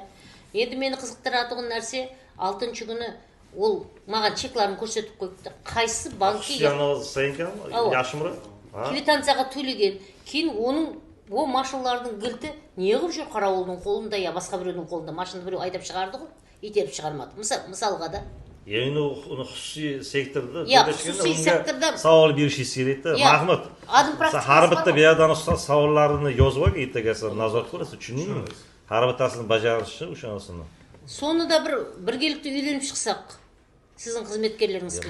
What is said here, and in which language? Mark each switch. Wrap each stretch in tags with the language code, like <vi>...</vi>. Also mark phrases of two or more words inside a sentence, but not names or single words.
<kaa>Енді мені қызықтыратын нәрсе, 6-шы күні ол маған чекларын көрсетіп қойыпты. Қайсы банкке квитанцияға төлеген. Кейін оның о машиналардың кілті неғып жүр қарауылдың қолында, я басқа біреудің қолында. Машина біреу айдап шығарды ғой, итеріп шығармады. Мысалға да.</kaa> <uz>Yani onu hususi sektorda xususiy sektorda savol berishingiz kerak edi. Mahmud. Har bitta bu yerdan savollarini yozib olib, ertagasi nazorat qilasiz, tushundingmi? Har bittasini bajarishi o'shanisini. Sonida birgalikda uylanib chiqsaq, sizning xizmatkorlaringiz bilan.</uz>